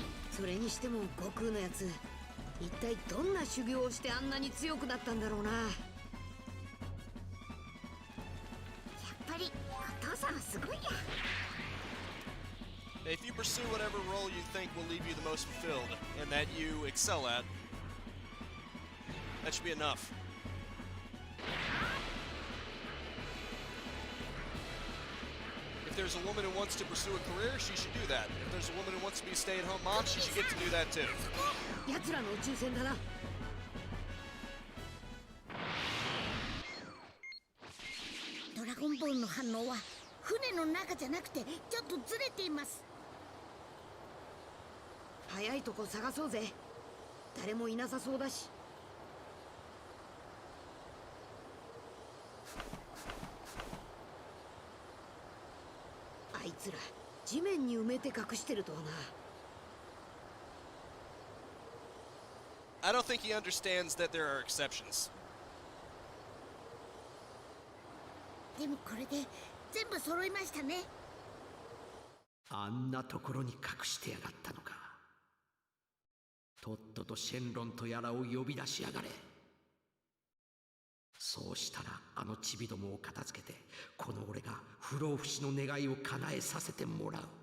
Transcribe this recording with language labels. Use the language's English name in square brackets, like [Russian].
[Japanese] それにしても悟空のやつ、一体どんな修行をしてあんなに強くなったんだろうな。やっぱりお父さんはすごいや。 [English] If you pursue whatever role you think will leave you the most fulfilled, and that you excel at, that should be enough. If there's a woman who wants to pursue a career, she should do that. If there's a woman who wants to be a stay-at-home mom, she should get to do that too. [Japanese] 奴らの宇宙船だな。ドラゴンボールの反応は船の中じゃなくてちょっとずれています。早いとこ探そうぜ。誰もいなさそうだし。あいつら地面に埋めて隠してるとはな。 [English] I don't think he understands that there are exceptions. [Japanese] でもこれで全部揃いましたね。あんなところに隠してやがったのか。とっととシェンロンとやらを呼び出しやがれ。そうしたらあのチビどもを片付けてこの俺が不老不死の願いを叶えさせてもらう。